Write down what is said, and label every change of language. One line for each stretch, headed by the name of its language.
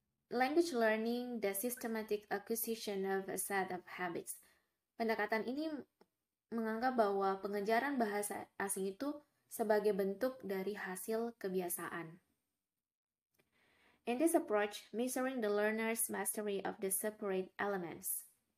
English: Language learning, the systematic acquisition of a set of habits.
Indonesian: Pendekatan ini menganggap bahwa pengejaran bahasa asing itu sebagai bentuk dari hasil kebiasaan.
English: In this approach, measuring the learner's mastery of the separate elements.